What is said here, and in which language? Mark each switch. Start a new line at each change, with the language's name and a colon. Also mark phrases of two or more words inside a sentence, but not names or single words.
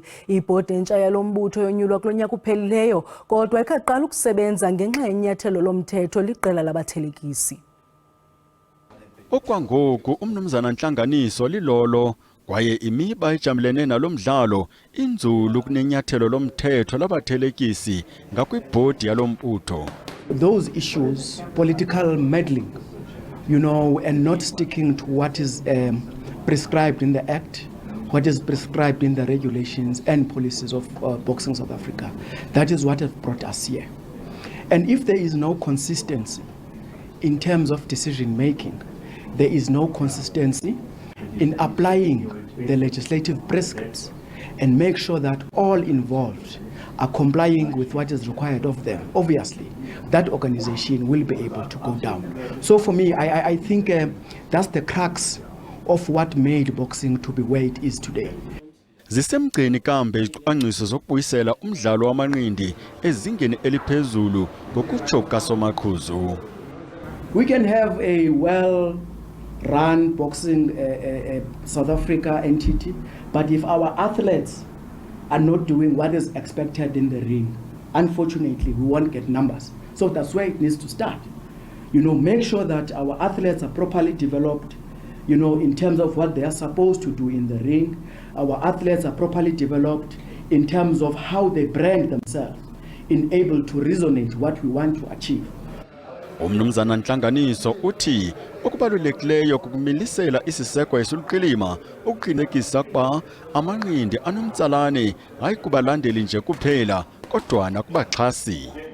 Xhosa: Ibhodi entsha yalo mbutho yonyulwa kulo nyaka uphelileyo kodwa ikhaqala ukusebenza ngenxa yenyathelo lomthetho liqela labathelekisi. Okwangoku umnumzana ntlanganiso lilolo kwaye imiba ejamlene nalo mdlalo inzulu kunenyathelo lomthetho labathelekisi ngakwibhodi yalo mbutho.
English: Those issues, political meddling, and not sticking to what is prescribed in the Act, what is prescribed in the regulations and policies of Boxing South Africa. That is what has brought us here. And if there is no consistency in terms of decision making, there is no consistency in applying the legislative prescripts and make sure that all involved are complying with what is required of them, obviously, that organization will be able to go down. So for me, I think that's the crux of what made boxing to be where it is today.
Xhosa: Zisemgceni kambe izicwangciso zokubuyisela umdlalo wamanqindi ezingeni eliphezulu ngokutsho kaSomaqhuzu.
English: We can have a well-run boxing South Africa entity, but if our athletes are not doing what is expected in the ring, unfortunately, we won't get numbers. So that's where it needs to start. Make sure that our athletes are properly developed, in terms of what they are supposed to do in the ring. Our athletes are properly developed in terms of how they brand themselves, in able to resonate what we want to achieve.
Xhosa: Umnumzana ntlanganiso uthi okubalulekileyo kukumilisela isiseko esiluqilima ukuqinisekisa ukuba amanqindi anomtsalane hayi kubalandeli nje kuphela kodwa nakubaxhasi.